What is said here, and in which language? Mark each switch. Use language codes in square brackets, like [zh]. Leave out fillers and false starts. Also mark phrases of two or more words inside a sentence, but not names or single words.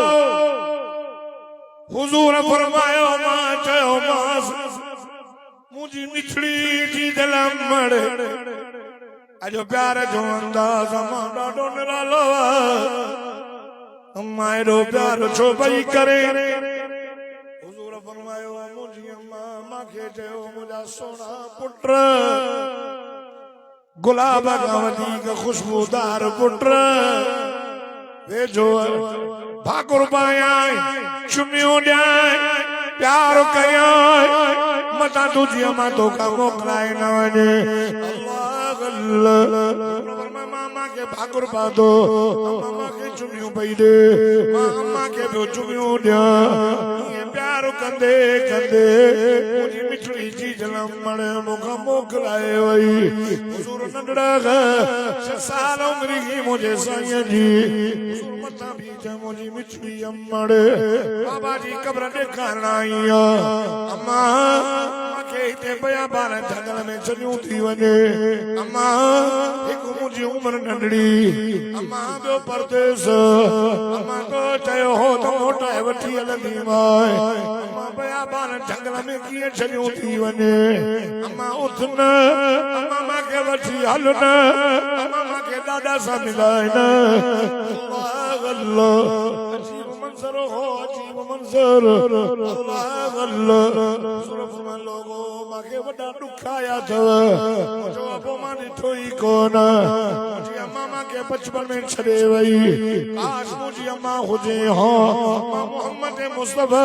[sd] हुजूर फरमायो मां चयो मास मुझी मिठड़ी जी दिलमड़ अजो प्यार जो अंदाज मां ॾाढो निरालो अम्मा एॾो प्यार छो पई करे हुजूर फरमायो मुझी अम्मा मांखे चयो मुंहिंजा सोना पुट गुलाब खां वधीक खुशबूदार पुट वेझो भाकुर पायां चुमियूं ॾियां प्यार कयां मता तुझी अम्मा तोखा मोकिलाए न वञे मामा के भाकुर पादो मामा के चुमियूं पई ॾे मामा के ॿियो चुमियूं ॾियां प्यार कंदे कंदे मुंहिंजी मिठड़ी जी दिलमड़ मूंखां मोकिलाए वई हुजूर नंढड़ा 6 साल उमिरि की मुंहिंजे साईं जी मथां बीठा मुंहिंजी मिठड़ी अमड़ बाबा जी क़ब्र ॾेखारण आई अम्मा के हिते बया बार जंगल में चलियूं थी वञे अम्मा हिकु मुंहिंजी उमिरि नंढड़ी अम्मा ॿियो परदेस अम्मा तो चयो हो त मोटाए वठी हलंदी मां अम्मा बया बार जंगल में कीअं चलियूं थी वञे अम्मा उथ न अम्मा मांखे वठी हल न अम्मा मांखे ॾाढा सां मिलाए न अल्लाह अजीब मंज़र हो अजीब मंज़र अल्लाह अल्लाह लोगो मांखे वॾा ॾुख आया अथव मुंहिंजो अबो मां ॾिठो ई कोन मुंहिंजी अम्मा मांखे बचपन में छॾे वई काश मुंहिंजी अम्मा हुजे हा मोहम्मद मुस्तफा